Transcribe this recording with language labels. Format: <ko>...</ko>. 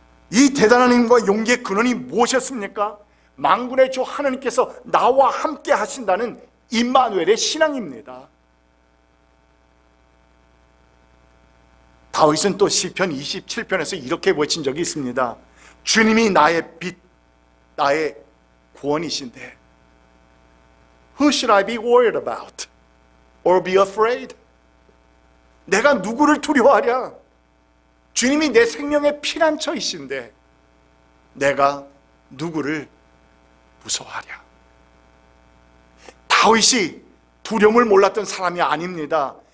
<ko>이 대단한 힘과 용기의 근원이 무엇이었습니까? 만군의 주 하나님께서 나와 함께 하신다는 임마누엘의 신앙입니다. 다윗은 또 시편 27편에서 이렇게 외친 적이 있습니다. 주님이 나의 빛, 나의 구원이신데</ko> <en>Who should I be worried about? Or be afraid?</en> <ko>내가 누구를 두려워하랴? 주님이 내 생명의 피난처이신데 내가 누구를 무서워하랴? 다윗이 두려움을 몰랐던 사람이 아닙니다.</ko>